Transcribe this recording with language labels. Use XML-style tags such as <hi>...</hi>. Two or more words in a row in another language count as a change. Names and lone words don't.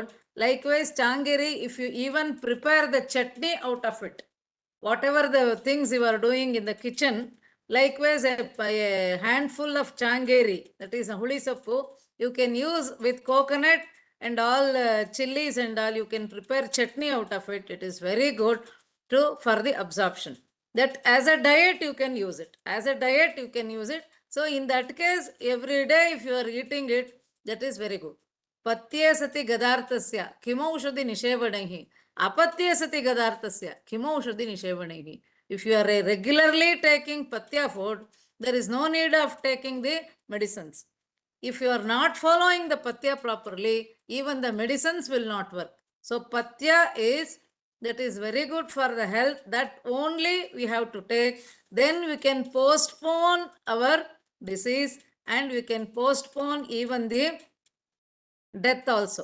<en>Likewise, changeri, if you even prepare the chutney out of it, whatever the things you are doing in the kitchen, likewise a handful of changeri, that is a</en> <kn>huli soppu,</kn> <en>you can use with coconut and all chilies and all, you can prepare chutney out of it. It is very good for the absorption. That as a diet you can use it. As a diet you can use it. So in that case, every day if you are eating it, that is very good.</en> <sa>पथ्ये सति गदार्तस्य किमौषधि निषेवणैः. अपथ्ये सति गदार्तस्य किमौषधि निषेवणैः.</sa> <en>If you are regularly taking patya food, there is no need of taking the medicines. If you are not following the patya properly, even the medicines will not work. So patya that is very good for the health. That only we have to take. Then we can postpone our disease and we can postpone even the death also.</en>